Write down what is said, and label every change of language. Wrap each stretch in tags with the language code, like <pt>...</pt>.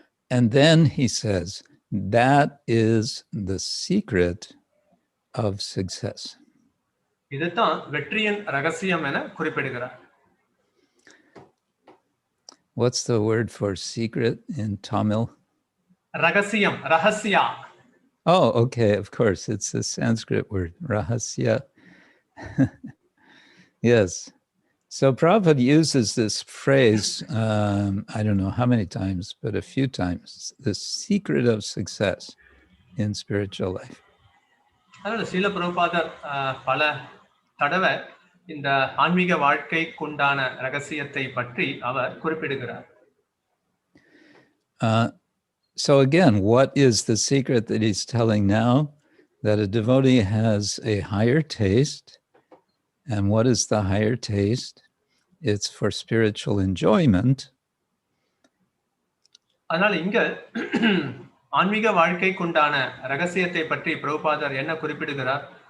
<en>And then he says, that is the secret of success.</en> <ta>இதுதான் வெற்றியின் ரகசியம் என குறிப்பிடுகிறார்.</ta> <en>What's the word for secret in Tamil?</en> <ta>ரகசியம், ரகசியா.</ta> <en>Oh, okay, of course. It's a Sanskrit word, rahasya. Yes. So Prabhupada uses this phrase, I don't know how many times, but a few times, the secret of success in spiritual life.</en> <ta>அதனால ஸ்ரீல பிரபுபாதர் பல தடவை இந்த ஆன்மீக வாழ்க்கைக்குண்டான ரகசியத்தை பற்றி அவர் குறிப்பிடுகிறார்.</ta> <en>So again, what is the secret that he's telling now? That a devotee has a higher taste. And what is the higher taste? It's for spiritual enjoyment.</en> <ta>அதனால இங்க ஆன்மீக வாழ்க்கைக்குண்டான ரகசியத்தை பற்றி பிரபுபாதர் என்ன குறிப்பிடுகிறார்?</ta>